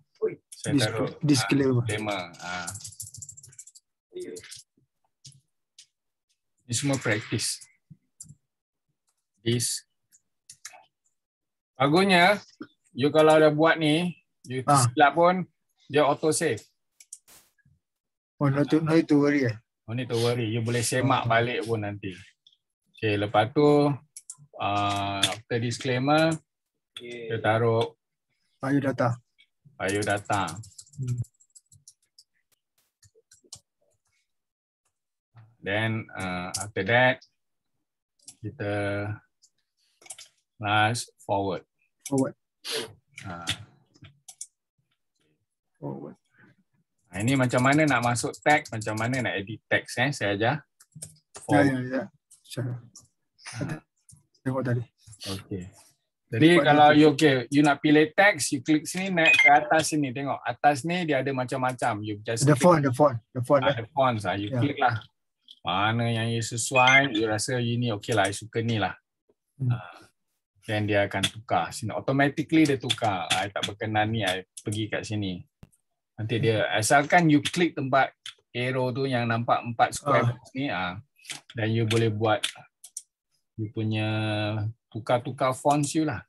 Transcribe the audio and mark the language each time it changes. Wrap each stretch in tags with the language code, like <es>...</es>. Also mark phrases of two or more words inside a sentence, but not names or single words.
<ms>Saya taruh disclaimer. Ini semua praktis. Bagusnya, you kalau dah buat ni, you silap pun, dia auto save.</ms> <en>No need to worry. No need to worry.</en> <ms>You boleh semak balik pun nanti. Okay, lepas tu,</ms> <en>after disclaimer,</en> <ms>kita taruh biodata.</ms> <en>Then after that kita last forward. Oh.</en> <ms>Ini macam mana nak masuk tag, macam mana nak</ms> <en>edit text</en> <ms>saya ajar. Ya. Tengok tadi. Okey. Jadi kalau you nak pilih text, you klik sini, naik ke atas sini, tengok atas ni dia ada macam-macam.</ms> <en>You just the font. the fonts you</en> <ms>klik lah. Mana yang you sesuai, you rasa you ni okey lah, you suka ni lah. Dan dia akan tukar sini. Automatically dia tukar. I tak berkenan ni, I pergi kat sini. Nanti dia asalkan you klik tempat arrow tu yang nampak 4</ms> <en>square box</en> <ms>ni, dan you boleh buat you punya tukar-tukar fonts you lah.</ms>